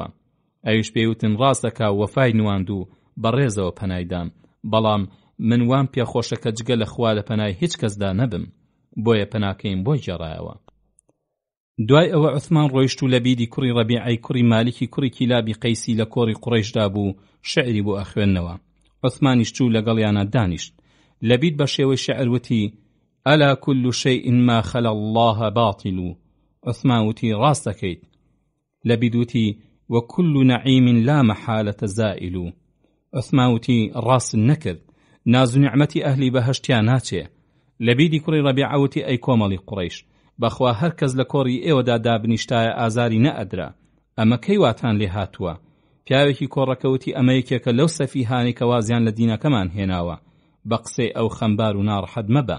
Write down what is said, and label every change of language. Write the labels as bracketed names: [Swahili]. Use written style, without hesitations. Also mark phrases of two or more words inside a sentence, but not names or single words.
[Central Kurdish] ئەویش پێیوتن ڕاستەکا وەفای نواند و بەڕێزەوە پەنایدام، بەڵام من وام پێخۆشە کە جگە لە خوا لە پەنای هیچ کەسدا نەبم، بۆیە پەناکەیم بۆ گێڕایەوە. دوای ئەوە عوثمان ڕۆیشت و لە بیدی کوڕی ڕەبیعەی کوڕی مالیکی کوڕی کیلابی قەیسی لە کۆڕی قوڕەیشدا بوو شعری بۆ ئەخوێندنەوە. عوثمانیش چوو لەگەڵیانە دانیشت. لە بید بە شێوەی شعر وتی [Arabic] ئەلا كل شيء ما خلا الله باطل. [Central Kurdish] عوثمان وتی ڕاست دەکەیت. لە بید وتی [Arabic] وكل نعيم لا محالة زائل. [Central Kurdish] عوثمان وتی ڕاست نەکرد، ناز و نیعمەتی ئەهلی بەهەشتیان ناچێ. لە بیدی کوڕی ڕەبیعە وتی ئەی کۆمەڵی قوڕەیش، بەخوا هەر کەس لە کۆڕی ئێوەدا دابنیشتایە ئازاری نەئەدرا، ئەمە کەی واتان لێ هاتووە؟ پیاوێکی کۆڕەکەوتی ئەمە یەکێکە لەو سەفیهانی کە وازیان لە دینەکەمان هێناوە، بە قسەی ئەو خەمبار و ناڕەحەت مەبە.